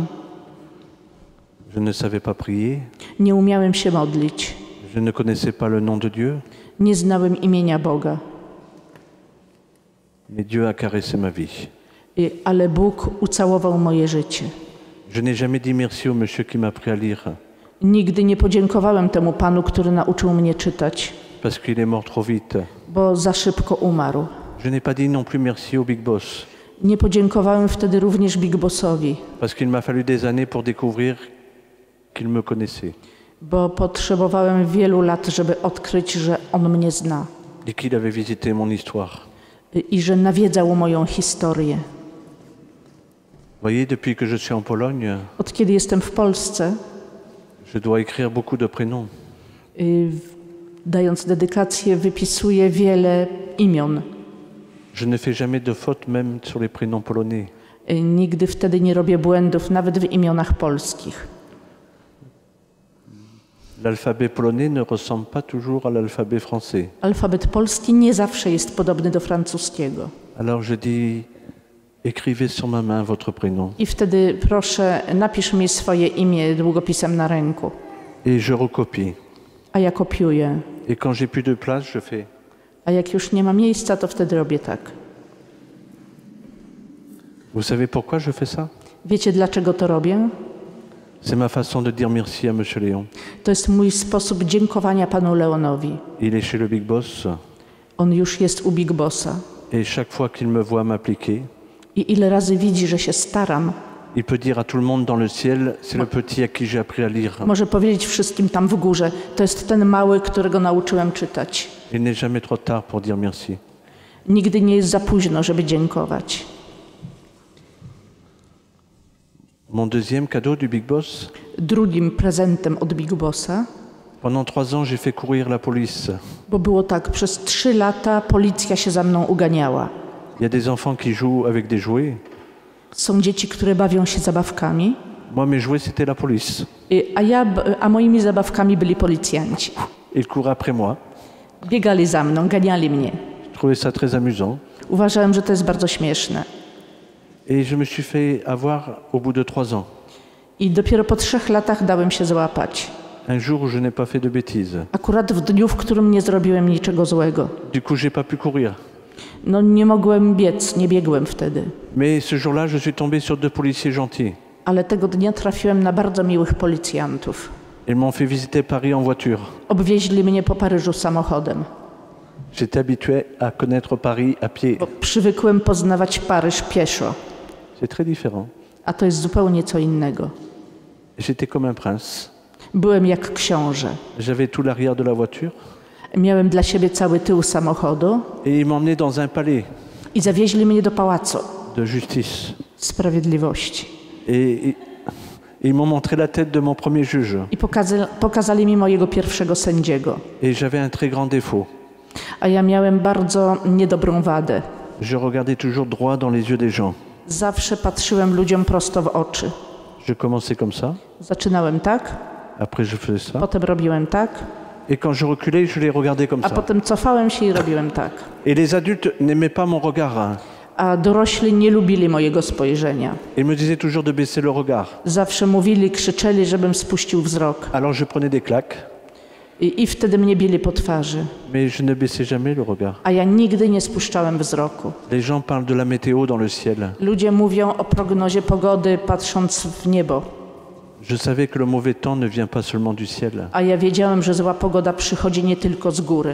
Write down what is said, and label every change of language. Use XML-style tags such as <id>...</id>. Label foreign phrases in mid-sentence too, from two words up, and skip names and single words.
<fr>Je ne savais pas prier,</fr> <pl>Nie umiałem się modlić.</pl> <fr>je ne connaissais pas le nom de Dieu,</fr> <pl>Nie znałem imienia Boga.</pl> <fr>mais Dieu a caressé ma vie.</fr> <pl>Ale Bóg ucałował moje życie.</pl> <fr>Je n'ai jamais dit merci au monsieur qui m'a appris à lire,</fr> <pl>Nigdy nie podziękowałem temu Panu, który nauczył mnie czytać,</pl> <fr>parce qu'il est mort trop vite.</fr> <pl>bo za szybko umarł.</pl> <fr>Je n'ai pas dit non plus merci au Big Boss,</fr> <pl>Nie podziękowałem wtedy również Big Bossowi,</pl> <fr>parce qu'il m'a fallu des années pour découvrir qu'il me connaissait</fr> <pl>bo potrzebowałem wielu lat, żeby odkryć, że On mnie zna</pl> <fr>et qu'il avait visité mon histoire.</fr> <pl>i że nawiedzał moją historię.</pl> <fr>Voyez, depuis que je suis en Pologne,</fr> <pl>Od kiedy jestem w Polsce,</pl> <fr>je dois écrire beaucoup de prénoms.</fr> <pl>dając dedykację, wypisuję wiele imion.</pl> <fr>Je ne fais jamais de fautes, même sur les prénoms polonais.</fr> <pl>Nigdy wtedy nie robię błędów, nawet w imionach polskich.</pl> <fr>L'alphabet polonais ne ressemble pas toujours à l'alphabet français.</fr> <pl>Alfabet polski nie zawsze jest podobny do francuskiego.</pl> <fr>Alors je dis, écrivez sur ma main votre prénom.</fr> <pl>I wtedy proszę, napisz mi swoje imię długopisem na ręku.</pl> <fr>Et je recopie.</fr> <pl>A ja kopiuję.</pl> <fr>Et quand j'ai plus de place, je fais.</fr> <pl>A jak już nie ma miejsca, to wtedy robię tak.</pl> <fr>Vous savez pourquoi je fais ça?</fr> <pl>Wiecie, dlaczego to robię?</pl> <fr>C'est ma façon de dire merci à Monsieur Léon.</fr> <pl>To jest mój sposób dziękowania Panu Leonowi.</pl> <fr>Il est chez le Big Boss</fr> <pl>On już jest u Big Bossa.</pl> <fr>et chaque fois qu'il me voit m'appliquer,</fr> <pl>I ile razy widzi, że się staram,</pl> <fr>il peut dire à tout le monde dans le ciel, c'est le petit à qui j'ai appris à lire.</fr> <pl>może powiedzieć wszystkim tam w górze, to jest ten mały, którego nauczyłem czytać.</pl> <fr>Il n'est jamais trop tard pour dire merci.</fr> <pl>Nigdy nie jest za późno, żeby dziękować.</pl> <fr>Mon deuxième cadeau du Big Boss,</fr> <pl>Drugim prezentem od Big Bossa,</pl> <fr>pendant 3 ans, j'ai fait courir la police.</fr> <pl>bo było tak, przez 3 lata policja się za mną uganiała.</pl> <fr>Il y a des enfants qui jouent avec des jouets.</fr> <pl>Są dzieci, które bawią się zabawkami,</pl> <fr>Moi, mes jouets, c'était la police.</fr> <pl>a moimi zabawkami byli policjanci.</pl> <fr>Ils couraient après moi.</fr> <pl>Biegali za mną, ganiali mnie.</pl> <fr>Je trouvais ça très amusant.</fr> <pl>Uważałem, że to jest bardzo śmieszne.</pl> <fr>Et je me suis fait avoir au bout de 3 ans.</fr> <pl>I dopiero po 3 latach dałem się złapać.</pl> <fr>Un jour où je n'ai pas fait de bêtises.</fr> <pl>Akurat w dniu, w którym nie zrobiłem niczego złego.</pl> <fr>Du coup, j'ai pas pu courir.</fr> <pl>No nie mogłem biec, nie biegłem wtedy.</pl> <fr>Mais ce jour-là, je suis tombé sur 2 policiers gentils.</fr> <pl>Ale tego dnia trafiłem na bardzo miłych policjantów.</pl> <fr>Ils m'ont fait visiter Paris en voiture.</fr> <pl>Obwieźli mnie po Paryżu samochodem.</pl> <fr>J'étais habitué à connaître Paris à pied.</fr> <pl>Bo przywykłem poznawać Paryż pieszo,</pl> <fr>C'est très différent.</fr> <pl>a to jest zupełnie co innego.</pl> <fr>J'étais comme un prince.</fr> <pl>Byłem jak książę.</pl> <fr>J'avais tout l'arrière de la voiture.</fr> <pl>Miałem dla siebie cały tył samochodu</pl> <fr>Et ils m'emmenaient dans un palais</fr> <pl>i zawieźli mnie do pałacu</pl> <fr>de justice.</fr> <pl>sprawiedliwości.</pl> <fr>Et ils m'ont montré la tête de mon premier juge.</fr> <pl>I pokazali mi mojego pierwszego sędziego.</pl> <fr>Et j'avais un très grand défaut.</fr> <pl>A ja miałem bardzo niedobrą wadę.</pl> <fr>Je regardais toujours droit dans les yeux des gens.</fr> <pl>Zawsze patrzyłem ludziom prosto w oczy.</pl> <fr>Je commençais comme ça.</fr> <pl>Zaczynałem tak,</pl> <fr>Après, je faisais ça.</fr> <pl>potem robiłem tak,</pl> <fr>Et quand je reculais, je les regardais comme</fr> <pl>a</pl> <fr>ça.</fr> <pl>potem cofałem się i robiłem tak.</pl> <fr>Et les adultes n'aimaient pas mon regard.</fr> <pl>A dorośli nie lubili mojego spojrzenia.</pl> <fr>Ils me disaient toujours de baisser le regard.</fr> <pl>Zawsze mówili, krzyczeli, żebym spuścił wzrok.</pl> <fr>Alors je prenais des claques,</fr> <pl>I wtedy mnie bili po twarzy.</pl> <fr>mais je ne baissais jamais le regard.</fr> <pl>A ja nigdy nie spuszczałem wzroku.</pl> <fr>Les gens parlent de la météo dans le ciel.</fr> <pl>Ludzie mówią o prognozie pogody patrząc w niebo.</pl> <fr>Je savais que le mauvais temps ne vient pas seulement du ciel.</fr> <pl>A ja wiedziałem, że zła pogoda przychodzi nie tylko z góry.</pl>